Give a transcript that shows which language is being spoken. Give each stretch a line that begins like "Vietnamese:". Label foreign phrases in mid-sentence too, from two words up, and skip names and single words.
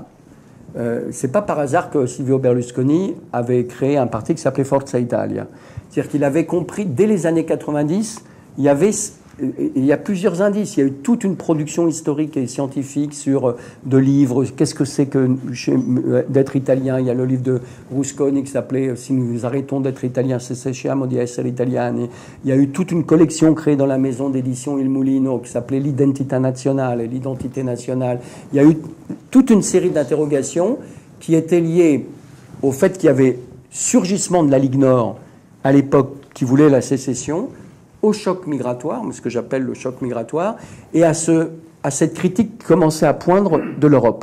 French: C'est pas par hasard que Silvio Berlusconi avait créé un parti qui s'appelait Forza Italia. C'est-à-dire qu'il avait compris, dès les années 90, il y a plusieurs indices. Il y a eu toute une production historique et scientifique sur de livres. Qu'est-ce que c'est que d'être italien? Il y a le livre de Rusconi qui s'appelait « Si nous arrêtons d'être italiens,
Italian: se cessiamo di essere italiani ».
French: Il y a eu toute une collection créée dans la maison d'édition Il Mulino qui s'appelait «
Italian: L'identità nazionale »,
French: l'identité nationale. Il y a eu toute une série d'interrogations qui étaient liées au fait qu'il y avait surgissement de la Ligue Nord à l'époque qui voulait la sécession, au choc migratoire, ce que j'appelle le choc migratoire, et à cette critique qui commençait à poindre de l'Europe.